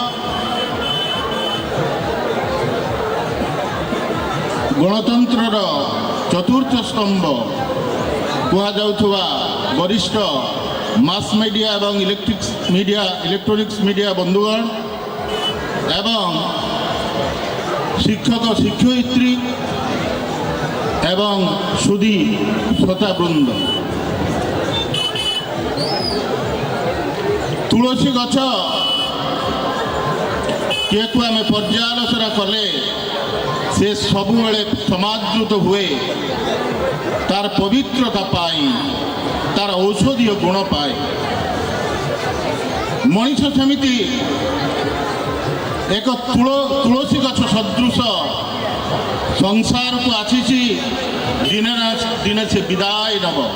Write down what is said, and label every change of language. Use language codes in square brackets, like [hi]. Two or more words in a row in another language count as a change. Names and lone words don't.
[or] ଗଣତନ୍ତ୍ର ଚତୁର୍ଥ ସ୍ତମ୍ଭ କହୁଆ ବରିଷ୍ଠ [en] mass media [or] ଏବଂ [en] electronics media [or] ବନ୍ଧୁଗଣ ଏବଂ ଶିକ୍ଷକ ଶିକ୍ଷୟିତ୍ରୀ ଏବଂ ସୁଧୀ ଶ୍ରୋତାବୃନ୍ଦ ତୁଳସୀ ଗଛ କିଏକୁ ଆମେ ପର୍ଯ୍ୟାଲୋଚନା କଲେ ସେ ସବୁବେଳେ ସମାଦୃତ ହୁଏ ତାର ପବିତ୍ରତା ପାଇଁ, ତାର ଔଷଧୀୟ ଗୁଣ ପାଏ। ମଣିଷ ସେମିତି ଏକ ତୁଳସୀ ଗଛ ସଦୃଶ ସଂସାରକୁ ଆସିଛି, ଦିନେ ନା ଦିନେ ସେ ବିଦାୟ ନେବ।